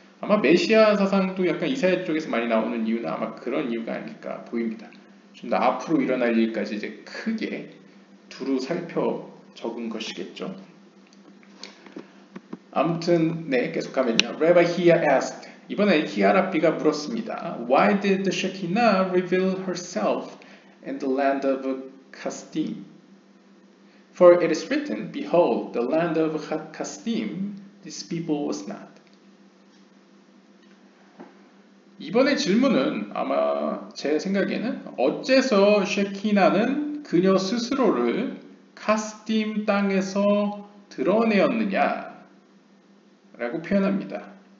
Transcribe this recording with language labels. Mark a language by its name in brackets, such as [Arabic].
[Korean] 아마 메시아 사상도 약간 이사야 쪽에서 많이 나오는 이유는 아마 그런 이유가 아닐까 보입니다. 좀 더 앞으로 일어날 일까지 이제 크게 두루 살펴 적은 것이겠죠. 아무튼 네, 계속하면요. [English] Rabbi Hia asked, [Korean] 이번에 히아라비가 물었습니다. [English] Why did the Shekinah reveal herself in the land of Kasdim? For it is written, Behold, the land of Kasdim, this people was not. [Korean] 이번의 질문은 아마 제 생각에는 어째서 쉐키나는 그녀 스스로를 카스딤 땅에서 드러내었느냐 라고 표현합니다.